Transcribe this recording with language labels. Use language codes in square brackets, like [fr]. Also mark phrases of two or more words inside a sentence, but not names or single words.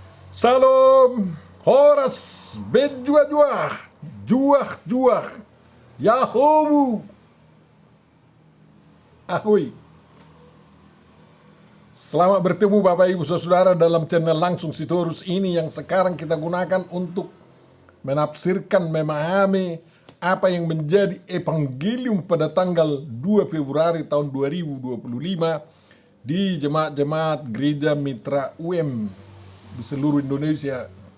[id] Salam, horas, bejuah-juah, juah-juah, yahobu, ahoy. Selamat bertemu Bapak Ibu Saudara dalam channel Langsung Sitorus ini yang sekarang kita gunakan untuk menafsirkan, memahami apa yang menjadi evangelium pada tanggal 2 Februari tahun 2025 di jemaat-jemaat Gereja Mitra UM di seluruh Indonesia.